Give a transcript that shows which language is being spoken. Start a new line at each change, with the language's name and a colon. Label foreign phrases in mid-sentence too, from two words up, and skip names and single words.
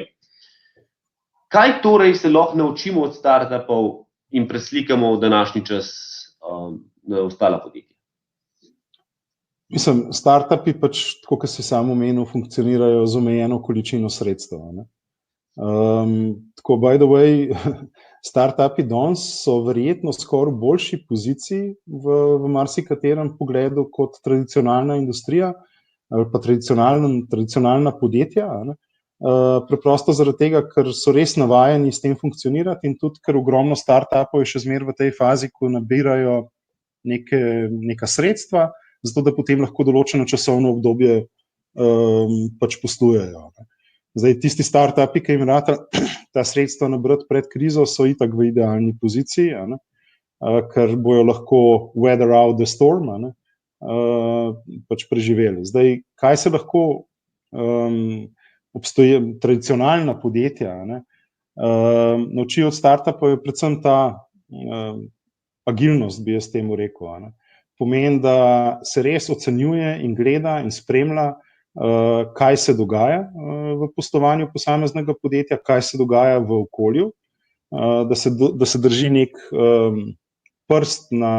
Slovenian: Kaj torej se lahko naučimo od startupov in preslikamo v današnji čas na ostala podjetja? Startupi pač, tako kot si sam omenil, funkcionirajo z omejeno količino sredstev. Tako,
English: by the way,
Slovenian: startupi danes so verjetno skoraj v boljši poziciji v marsikaterem pogledu kot tradicionalna industrija ali pa tradicionalna podjetja. Preprosto zaradi tega, ker so res navajeni s tem funkcionirati in tudi, ker ogromno startupov je še zmeraj v tej fazi, ko nabirajo neka sredstva, zato da potem lahko določeno časovno obdobje pač poslujejo. Zdaj, tisti startupi, ki jim rata ta sredstva nabrati pred krizo, so itak v idealni poziciji, ker bojo lahko
English: weather out the storm,
Slovenian: pač preživeli. Zdaj, kaj se lahko tradicionalna podjetja naučijo od startupov, je predvsem ta agilnost, bi jaz temu rekel. Pomeni, da se res ocenjuje in gleda in spremlja, kaj se dogaja v poslovanju posameznega podjetja, kaj se dogaja v okolju, da se drži nek prst